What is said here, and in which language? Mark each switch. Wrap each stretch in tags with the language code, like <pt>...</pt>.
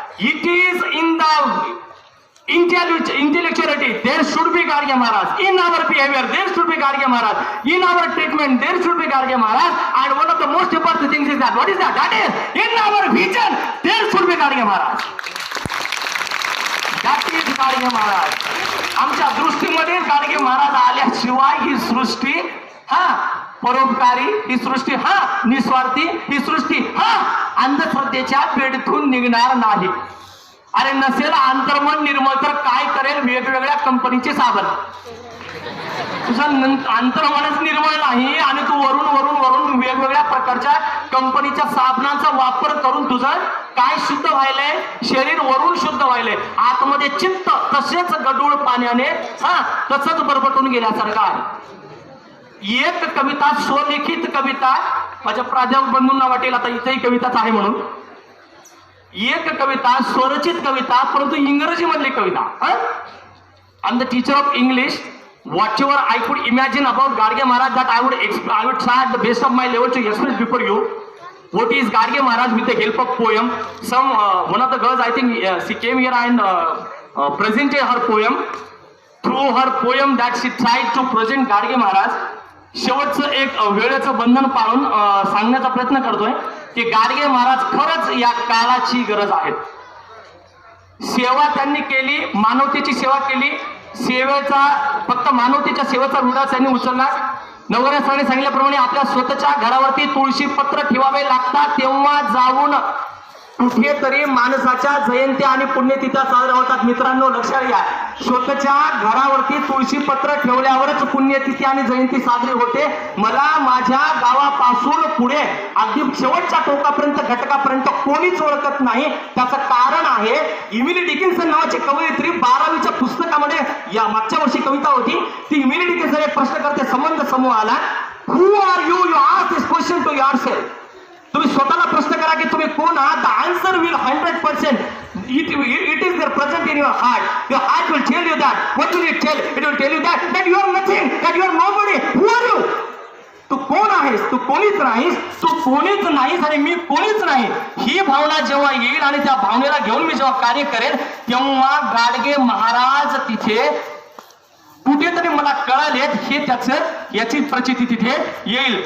<en>It is in the intellectuality there should be Gadge Maharaj. In our behavior there should be Gadge Maharaj. In our treatment there should be Gadge Maharaj. And one of the most important things is that, what is that? That is in our vision there should be Gadge Maharaj. That is Gadge Maharaj.</en> <mr>आमच्या दृष्टीमध्ये गाडगे महाराज आल्याशिवाय ही सृष्टी परोपकारी ही सृष्टी, हा निस्वार्थी ही सृष्टी, हा अंधश्रद्धेच्या पेडीतून निघणार नाही. अरे नसेल अंतर्मन निर्मळ तर काय करेल वेगवेगळ्या कंपनीचे साबण. तुझं अंतर्मनच निर्मळ नाही आणि तू वरून वरून वरून वेगवेगळ्या प्रकारच्या कंपनीच्या साबणाचा वापर करून तुझं काय शुद्ध व्हायलंय, शरीर वरून शुद्ध व्हायलंय, आतमध्ये चित्त तसेच गडूळ पाण्याने तसंच बरबटून गेल्यासारखं आहे. एक कविता, स्वलिखित कविता, माझ्या प्राध्यापक बंधूंना वाटेल आता इथेही कविताच आहे म्हणून, एक कविता स्वरचित कविता परंतु इंग्रजी मधली कविता.</mr> <en>I am the teacher of English. Whatever I could imagine about Garge Maharaj, that I would try at the best of my level to express before you what is Garge Maharaj with the help of poem. One of the girls, I think she came here and presented her poem. Through her poem that she tried to present Garge Maharaj.</en> <mr>शेवटचं एक वेळेचं बंधन पाळून सांगण्याचा प्रयत्न करतोय की गाडगे महाराज खरंच या काळाची गरज आहे. सेवा त्यांनी केली, मानवतेची सेवा केली. सेवेचा फक्त मानवतेच्या सेवेचा रुढा त्यांनी उचलला. नवऱ्याने सांगितल्याप्रमाणे आपल्या स्वतःच्या घरावरती तुळशी पत्र ठेवावे लागतात तेव्हा जाऊन कुठेतरी माणसाच्या जयंत्या आणि पुण्यतिथ्या साजऱ्या होतात. मित्रांनो लक्षात घ्या, स्वतःच्या घरावरती तुळशी पत्र ठेवल्यावरच पुण्यतिथी आणि जयंती साजरी होते. मला माझ्या गावापासून पुढे अगदी शेवटच्या टोकापर्यंत घटकापर्यंत कोणीच ओळखत नाही. त्याचं कारण आहे इमिली डिकिन्सन नावाची कवयित्री 12वीच्या पुस्तकामध्ये या मागच्या वर्षी कविता होती ती.</mr> <en>Emily Dickinson</en> <mr>एक प्रश्न करते संबंध समूहाला,</mr> <en>Who are you, you ask this question to yourself.</en> <mr>तुम्ही स्वतःला प्रश्न करा की तुम्ही कोण आहात.</mr> <en>The answer will 100% it is there present in your heart. Your heart will tell you that. What will it tell? It will tell you that you are nothing, that you are nobody. Who are you?</en> <mr>तू कोण आहेस? तू कोणीच नाहीस. तू कोणीच नाहीस आणि मी कोणीच नाही. ही भावना जेव्हा येईल आणि त्या भावनेला घेऊन मी जेव्हा कार्य करेल तेव्हा गाडगे महाराज तिथे कुठेतरी मला कळालेत हे त्याचं याची प्रचिती तिथे येईल.</mr>